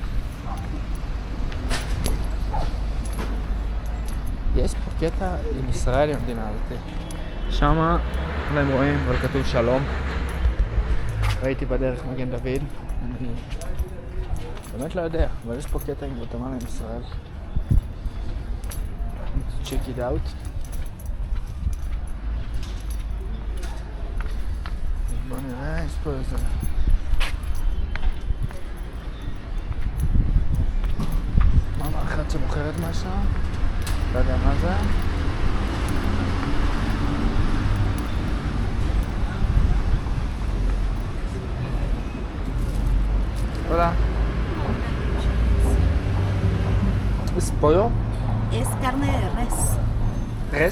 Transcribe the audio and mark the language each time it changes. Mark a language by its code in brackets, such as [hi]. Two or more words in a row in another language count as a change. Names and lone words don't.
[he] יש פה קטע עם ישראל עם המדינה הזאת. שמה, אולי הם רואים, אבל כתוב שלום. ראיתי בדרך מגן דוד. אני באמת לא יודע, אבל יש פה קטע עם גואטמלה עם ישראל. [en] check it out. [he] בוא נראה, יש פה איזה... מאמה אחת שמוכרת משהו? לא יודע מה זה. [es] Hola. ¿Es pollo? Es carne de res. ¿Res?